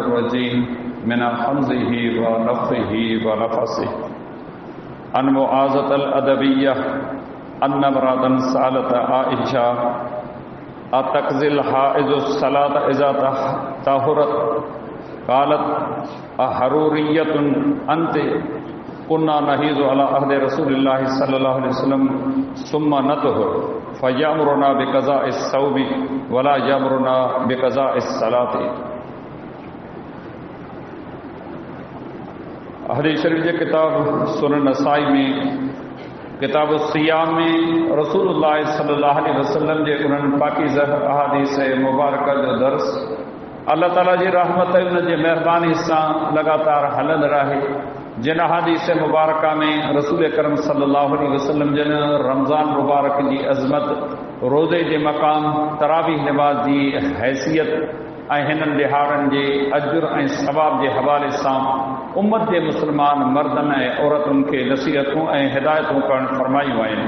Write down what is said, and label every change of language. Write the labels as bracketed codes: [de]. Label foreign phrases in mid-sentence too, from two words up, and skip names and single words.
[ar] رجيم من همزه ونفخه ونفثه عن معاذة العدوية أن امرأة سألت عائشة أتقضي الحائض الصلاة إذا طهرت قالت أحرورية أنت كنا نحيض على عهد رسول الله صلى الله عليه وسلم ثم نطهر فيأمرنا بقضاء الصوم ولا يأمرنا بقضاء الصلاة. [sd] हदीस शरीफ जे किताब सुनन नसाई में किताब सियाम में रसूलुल्लाह [ar] صلى الله عليه وسلم [sd] जे उन्हनि पाकीज़ा अहादीस मुबारक जो दर्स अल्लाह ताला जी रहमत उन जे मेहरबानी सां लगातार हलंदड़ रहे। जिन अहादीस मुबारक में रसूल करम [ar] صلى الله عليه وسلم [sd] जन रमज़ान मुबारक की अज़मत, रोज़े जे मक़ाम, तरावीह नमाज की हैसियत ऐं हिननि ॾिहाड़नि जे अजुर ऐं सवाब जे हवाले सां उम्मत जे मुस्लमान मर्दनि ऐं औरतुनि खे नसीहतूं ऐं हिदायतूं करणु फरमायूं आहिनि।